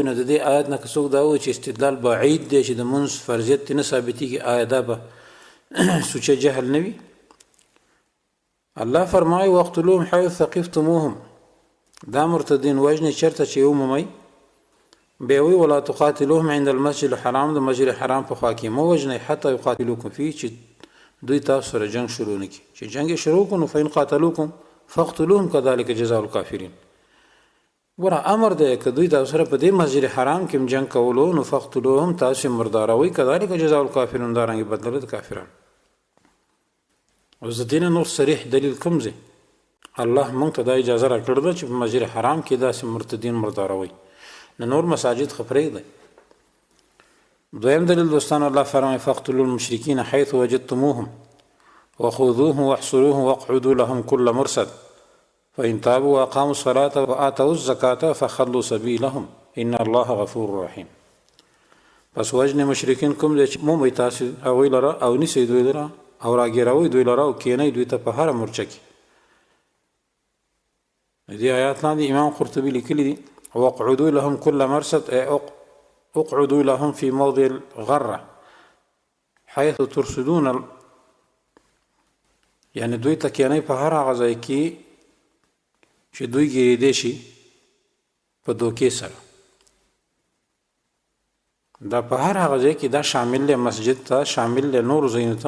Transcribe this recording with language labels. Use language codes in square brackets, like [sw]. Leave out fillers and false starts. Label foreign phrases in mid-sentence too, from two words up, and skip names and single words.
[ps] نو د دې آیت نه که څوک دا وایي چې استدلال بعید دی چې د مونځ فرضیت نه ثابتېږي، آیا دا به سوچه جهل نه وي؟ الله فرمایي [ar] واقتلوهم حیث ثقفتموهم، [ps] دا مرتدین وژنې چېرته چې ومومئ. بیا وایي [ar] ولا تقاتلوهم عند المسجد الحرام، [ps] د مسجد حرام په خوا کې مه وژنئ [ar] حتی یقاتلوکم فيه، [ps] چې دوی تاسو سره جنگ شروع نه کړي. چې جنګ یې شروع کړو نو [ar] فإن قاتلوکم فاقتلوهم كذلك جزاء الكافرین. [ps] ګوره امر دی که دوی تاسو سره په دې مسجد حرام کې جنګ کولو نو فاقتلوهم تاسو مرداروئ [ar] كذلك جزاء الكافرین، [ps] دارنګې بدله د کافرانو. اوس د دې نه نور صریح دلیل کوم ځای الله موږ ته دا اجازه راکړې ده چې په مسجد حرام کې داسې مرتدین مرداروئ، نه نور مساجد خو پرېږدئ. دویم دلیل دوستانو الله فرمایي [ar] فاقتلوا المشرکین حیث وجدتموهم وخذوهم واحصروهم واقعدوا لهم كل مرصد فإن تابوا وأقاموا الصلاة وآتوا الزكاة فخلوا سبيلهم إن الله غفور رحيم. [ps] پس وجنې مشرکین کوم دی چې مومئ تاسو هغوی لره او نیسئ دوی لره او راګیروئ دوی لره او کښېنئ دوی ته په هره مورچه کې. دې آیات لاندې امام قرطبي لیکلي دي [ar] واقعدوا لهم كل مرصد اقعدوا لهم في موضع الغرة حيث ترصدون [ps] یعنی دوی ته کېنئ په هر هغه ځای کې چې دوی ګیرېدی شي په دوکې سره. دا په هر هغه ځای کې دا شامل دی، مسجد ته شامل دی، نورو ځایونو ته.